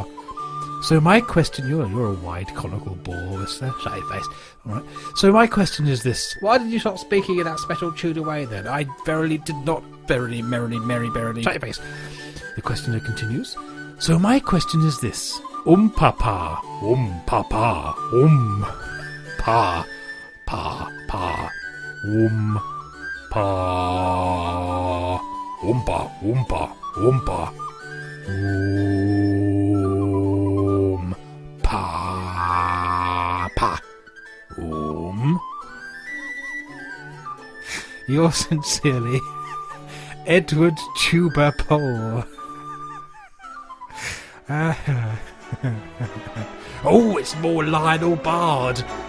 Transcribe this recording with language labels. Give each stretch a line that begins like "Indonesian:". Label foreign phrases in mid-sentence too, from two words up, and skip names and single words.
English: So my question, you're a wide conical bore, Whistler. Shut your face. All right. So my question is this. Why did you stop speaking in that special Tudor way then? I verily did not, verily, merrily, merry, verily. Shut your face. The questioner continues. So my question is this. Papa, pa, pa, pa, pa, pa, pa. Yours sincerely, Edward Tuba Pole. Oh, it's more Lionel Bard.